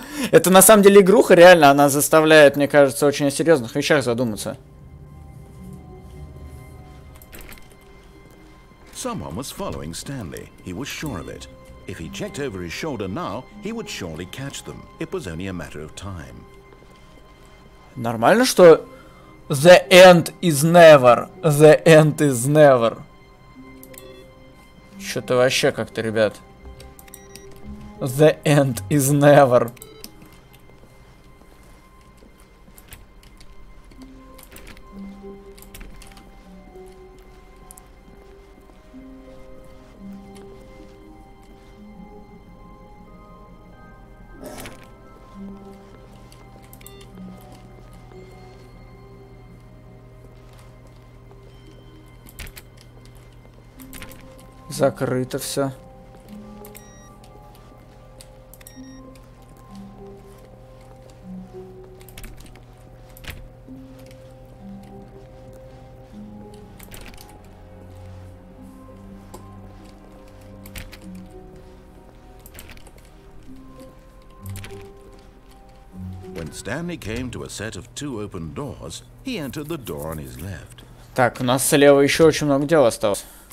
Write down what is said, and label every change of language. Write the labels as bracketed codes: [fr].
[ru] Это на самом деле игруха, реально, она заставляет, мне кажется, очень о серьезных вещах задуматься. [en] Someone was following Stanley. He was sure of it. If he checked over his shoulder now, he would surely catch them. It was only a matter of time. [ru] Нормально, что [en] the end is never. The end is never. [ru] Что-то вообще как-то, ребят. [en] The end is never. [ru] Закрыто все. [en] When Stanley came to a set of 2 open doors, he entered the door on his left. [ru] Так, у нас слева еще очень много дел осталось.